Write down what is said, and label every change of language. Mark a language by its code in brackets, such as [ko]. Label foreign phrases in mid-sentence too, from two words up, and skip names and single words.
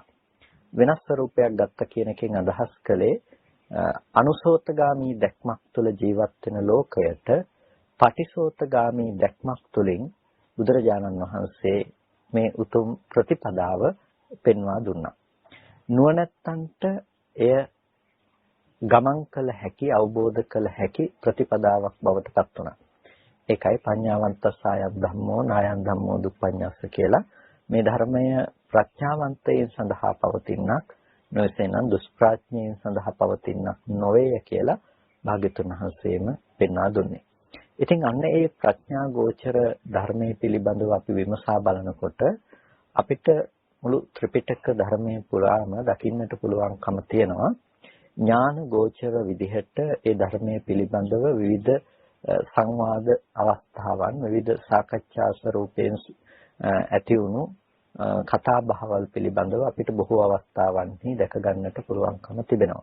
[si] වෙනස් ස්වරූපයක් ගත්ත කියන එකෙන් අදහස් කළේ අනුසෝතගාමී දැක්මක් තුළ ජීවත් වෙන ලෝකයට පටිසෝතගාමී දැක්මක් තුළින් බුදුරජාණන් වහන්සේ මේ උතුම් ප්‍රතිපදාව පෙන්වා දුන්නා. නුවණැත්තන්ට එය ගමන් කළ හැකි, අවබෝධ කළ හැකි ප්‍රතිපදාවක් බවට පත් වුණා. ඒකයි [pi] පඤ්ඤාවන්තස්සායම් ධම්මෝ නායම් ධම්මෝ දුප්පඤ්ඤස්ස [si] කියලා මේ ධර්මය ප්‍රඥාවන්තයන් සඳහා පවතිනක්, නොවේසෙනම් දුෂ්ප්‍රඥයන් සඳහා පවතිනක් නොවේය කියලා භාග්‍යතුන් වහන්සේම පෙන්වා දුන්නේ. ඉතින් අන්න ඒ ප්‍රඥා ගෝචර ධර්මයේ පිළිබඳව අපි විමසා බලනකොට අපිට මුළු ත්‍රිපිටක ධර්මයේ පුරාම දකින්නට පුළුවන්කම තියෙනවා ඥාන ගෝචර විදිහට ඒ ධර්මයේ පිළිබඳව විවිධ සංවාද අවස්ථාවන්, විවිධ සාකච්ඡා ස්වරූපයෙන් ඇති වුණු කතා බහවල් පිළිබඳව අපිට බොහෝ අවස්ථාවන්හි දැක ගන්නට පුළුවන්කම තිබෙනවා.